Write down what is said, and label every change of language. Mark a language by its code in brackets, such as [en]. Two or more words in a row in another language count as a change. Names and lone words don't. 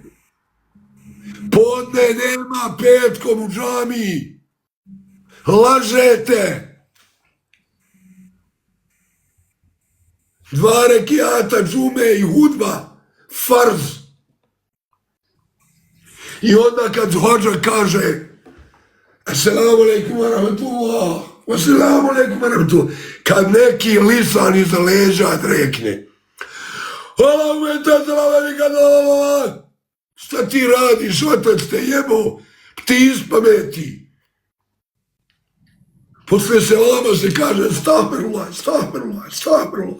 [bs] Podne nema petkom u džamiji. Lažete. 2 rekijata džume i hudba. Farz. I onda kad hođa kaže [ar] السلام عليكم ورحمة الله. السلام عليكم ورحمة الله. [bs] Kad neki lisan iza leđa rekne Allahume te zalave nikad lalala. Šta ti radiš, otac te jebo, ti ispameti. Posle selama se kaže [ar] أستغفر الله، أستغفر الله، أستغفر الله.